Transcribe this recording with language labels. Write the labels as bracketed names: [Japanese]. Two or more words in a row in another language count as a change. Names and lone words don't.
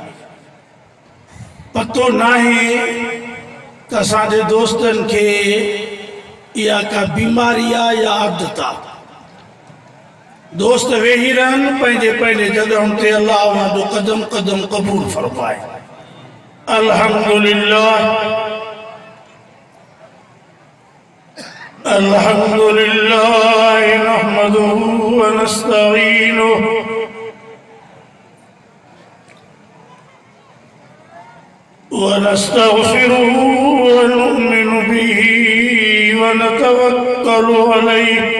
[Sindhi] पतो नाहे त असांजे दोस्तनि खे इहा का बीमारी आहे या आदत आहे। दोस्त वेही रहनि पंहिंजे पंहिंजे जॻहियुनि ते, अल्लाह जो क़दम क़दम क़बूल फरमाए। [Arabic] الحمد لله الحمد لله نحمده ونستعينه ونستغفره ونؤمن به ونتوكل عليه